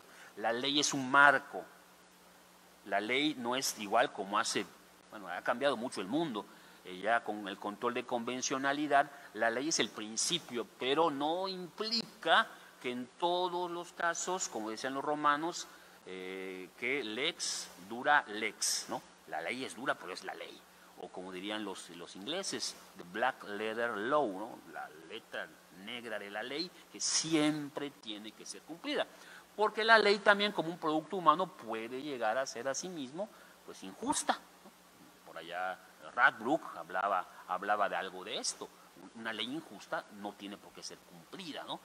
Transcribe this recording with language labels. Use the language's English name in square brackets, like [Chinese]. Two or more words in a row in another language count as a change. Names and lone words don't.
[Spanish] La ley es un marco, la ley no es igual como ha cambiado mucho el mundo, ya con el control de convencionalidad, la ley es el principio, pero no implica que en todos los casos, como decían los romanos, que [Latin] lex dura lex, [Spanish] ¿no? La ley es dura, pero es la ley. O como dirían los ingleses, [English] the black letter law, [Spanish] ¿no? La letra negra de la ley, que siempre tiene que ser cumplida. Porque la ley también, como un producto humano, puede llegar a ser a sí mismo pues injusta, ¿no? Por allá Radbruch hablaba de algo de esto. Una ley injusta no tiene por qué ser cumplida, ¿no?